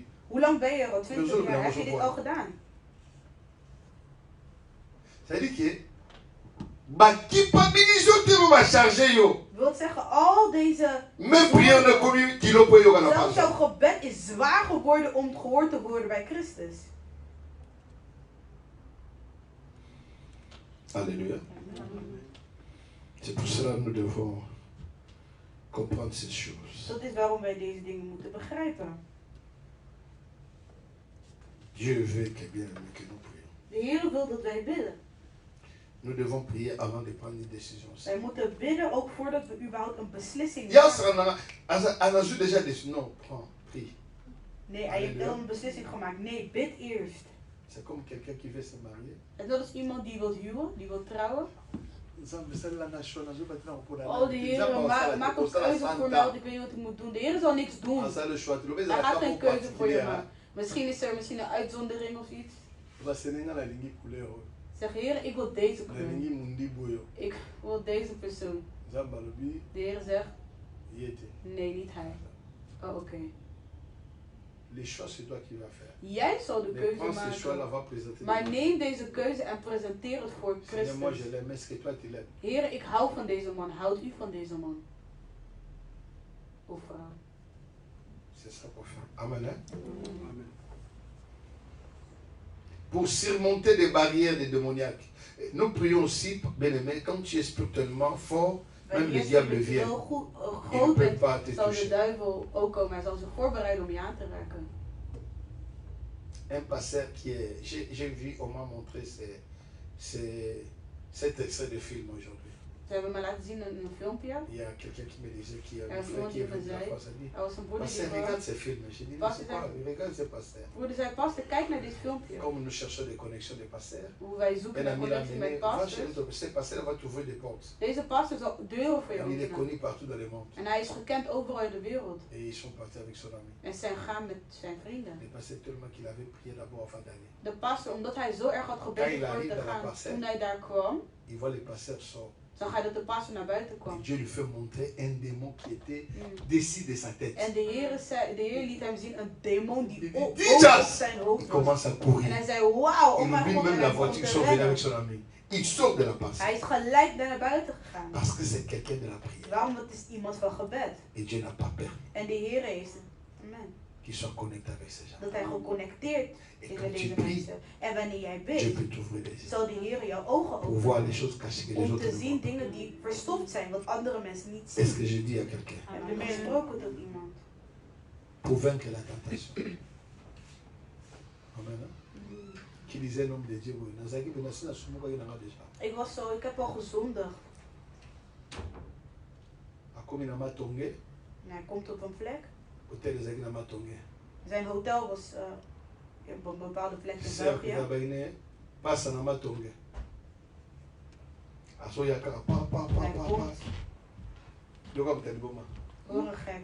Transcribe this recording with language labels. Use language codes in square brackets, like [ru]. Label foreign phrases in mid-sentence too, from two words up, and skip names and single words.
[nl] Hoe lang ben je al? 20 jaar. Heb je dit al gedaan? Wil zeggen, al deze zelfs jouw gebed is zwaar geworden om gehoord te worden bij Christus. [fr] Alléluia. C'est pour cela que nous devons comprendre ces choses. [nl] Dat is waarom wij deze dingen moeten begrijpen. [fr] Dieu veut que bien que nous prions. [nl] De Heer wil dat wij bidden. [fr] Nous devons prier avant de prendre une décision. [nl] Wij moeten bidden ook voordat we überhaupt een beslissing [fr] maken. Non, prie. [nl] Nee, hij heeft wel een beslissing gemaakt. Nee, bid eerst. C'est comme quelqu'un qui veut se marier. En dat is iemand die wil huwen, die wil trouwen. Oh, de Heer, maak een keuze voor mij, want ik weet niet wat ik moet doen. De Heer zal niks doen. Hij gaat geen keuze voor je maken. Misschien is er een uitzondering of iets. Zeg, Heer, ik wil deze kleur. Ik wil deze persoon. De Heer zegt, nee, niet hij. Oh, oké. Jij zal de keuze maken. Maar neem deze keuze en presenteer het voor Christus. Heer, ik hou van deze man. Houdt u van deze man? Of vrouw? Amen. [fr] Pour surmonter des barrières des démoniaques. Nous prions aussi, bien-aimé, quand tu es spirituellement fort, même le diable vient. Il ne peut pas te toucher. [nl] De duivel ook komen. Hij zal zich voorbereiden om je aan te raken. [fr] Un pasteur qui est... J'ai vu, on m'a montré cet extrait de film aujourd'hui. [nl] Ze hebben me laten zien een filmpje. [fr] Il y a quelqu'un qui me disait qu'il y a un frère qui est venu la fois. [nl] Er was een broeder die [fr] regarde ces films. Je dis, mais c'est quoi? Regarde ces pasteurs. [nl] Broeder zei, pastor, kijk naar dit filmpje. [fr] Comme nous cherchons des connexions de pasteurs. [nl] Hoe wij zoeken naar connectie met pastors. [fr] Ces pasteurs va t'ouvrir des portes. [nl] Deze pastor zal deuren voor je openen. [fr] Il est connu partout dans le monde. [nl] En hij is gekend overal in de wereld. [fr] Et ils sont partis avec son ami. [nl] En zijn gaan met zijn vrienden. [fr] Le pasteur tellement qu'il avait prié d'abord avant d'aller. [nl] De pastor, omdat hij zo erg had gebeden voor te gaan, toen hij daar kwam. [fr] Il voit les pasteurs sortir. [nl] Zag hij dat de pastor naar buiten kwam. [fr] Dieu lui fait montrer un démon qui était dessus de sa tête. [nl] En de Heer liet hem zien een demon die op zijn hoofd was. [fr] Commence à courir. [nl] En hij zei, wauw, oh mijn God, [fr] même la voiture qui sont venus avec son ami. Il sort de la passe. [nl] Hij is gelijk naar buiten gegaan. [fr] Parce que c'est quelqu'un de la prière. [nl] Waarom? Dat is iemand van gebed. [fr] Et Dieu n'a pas peur. [nl] En de Heer heeft het. Amen. [fr] Qu'il soit connecté avec ces gens. [nl] Dat hij geconnecteerd is met deze mensen. En wanneer jij bidt, zal de Heer jouw ogen openen om te zien dingen die verstopt zijn, wat andere mensen niet zien. [fr] Est-ce que je dis à quelqu'un? [nl] Heb je mij gesproken tot iemand? [fr] Pour vaincre la tentation. Amen. Qui disait l'homme de Dieu, [nl] ik heb al gezondigd. Hij komt op een plek. Zijn hotel was op een bepaalde plek in België. Hoor gek.